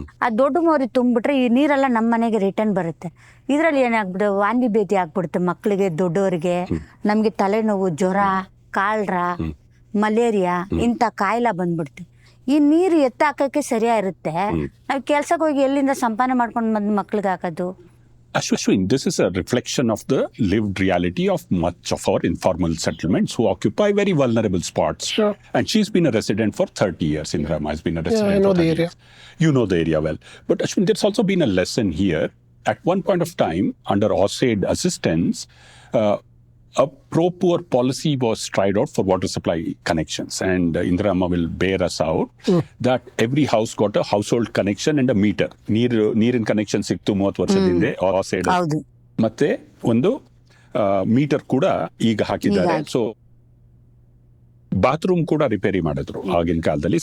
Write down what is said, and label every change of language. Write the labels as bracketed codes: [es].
[kn] ಆ ದೊಡ್ಡ ಮೋರಿ ತುಂಬಿಟ್ರೆ ಈ ನೀರೆಲ್ಲ ನಮ್ಮ ಮನೆಗೆ ರಿಟರ್ನ್ ಬರುತ್ತೆ. ಇದ್ರಲ್ಲಿ ಏನಾಗ್ಬಿಡುತ್ತೆ, ವಾಂತಿ ಭೇದಿ ಆಗ್ಬಿಡುತ್ತೆ ಮಕ್ಕಳಿಗೆ, ದೊಡ್ಡವರಿಗೆ. ನಮ್ಗೆ ತಲೆನೋವು, ಜ್ವರ, ಕಾಲ್ರ, ಮಲೇರಿಯಾ ಇಂಥ ಕಾಯಿಲೆ ಬಂದ್ಬಿಡ್ತು. ಈ ನೀರು ಹಾಕಕ್ಕೆ ಸರಿಯಾಗಿರುತ್ತೆ, ನಾವು ಕೆಲ್ಸಕ್ಕೆ ಹೋಗಿ ಎಲ್ಲಿಂದ ಸಂಪಾದನೆ ಮಾಡ್ಕೊಂಡು ಬಂದು ಮಕ್ಳಿಗೆ ಹಾಕೋದು. [en] Ashwin, this is a reflection of the lived reality of much of our informal settlements who occupy very vulnerable spots. Sure. And she's been a resident for 30 years. Indira has been a resident. I know for 30 the area. Years. You know the area well. But Ashwin, there's also been a lesson here. At one point of time, under OSAID assistance, a pro-poor policy was tried out for water supply connections. And Indira Amma will bear us out that every house got a household connection and a meter. [kn] ನೀರಿನ connection ಸಿಕ್ತು 30 ವರ್ಷದ ಹಿಂದೆ OSAID. ಮತ್ತೆ ಒಂದು metre ಕೂಡ ಈಗ ಹಾಕಿದ್ದಾರೆ. So bathroom ಕೂಡ ರಿಪೇರಿ ಮಾಡಿದ್ರು ಆಗಿನ ಕಾಲದಲ್ಲಿ.